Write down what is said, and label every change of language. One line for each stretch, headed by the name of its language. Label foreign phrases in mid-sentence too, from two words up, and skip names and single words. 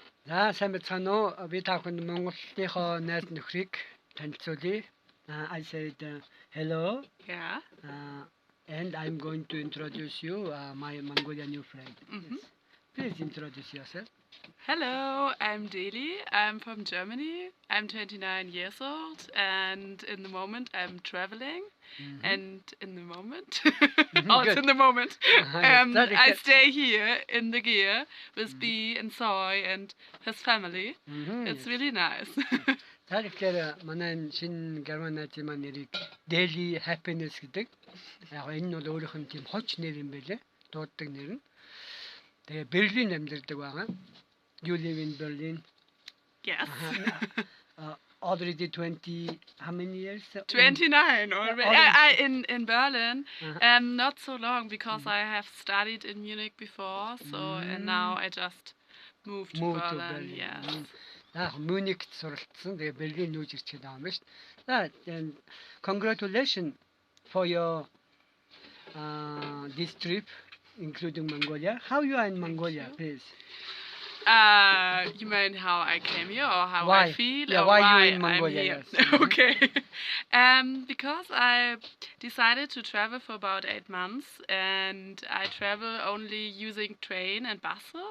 Mongolian: сайн байцгаана уу? Би та бүхэнд Монголынхоо найз нөхрийг танилцуулъя.
English: I said hello. Yeah. And I'm going to introduce you my Mongolian new friend. Mhm. Yes. Please introduce yourself. Hello, I'm Deli. I'm from Germany. I'm 29 years old, and in the moment I'm traveling. And in the moment, also Good. in the moment, I stay here in the gear with B and Soy and his family. It's Yes. really nice.
Mongolian: За тэгэхээр манай шинэ герман найзын маань нэрийг Daily Happiness гэдэг. Яг энэ нь бол өөрийнх нь тийм хоч нэр юм байлээ. Дууддаг нэр нь. Тэгээ Берлинд амьдардаг байгаа.
English: You live in Berlin. Yes. Already 20, how many years? 29 already. In Berlin, not so long because I have studied in Munich before, so and now I just moved to Berlin. Yes.
Mongolian: Munich суралцсан. Тэгээ Берлин нүүж ирчээд байгаа юм байна шүү дээ.
English: Congratulations for your this trip, including Mongolia. How you are in Mongolia, please? You mean how I came here or how Why? I feel? Yeah, or why why you in Mongolia? I'm here? Yes. Okay. Because I decided to travel for about 8 months, and I travel only using train and buses.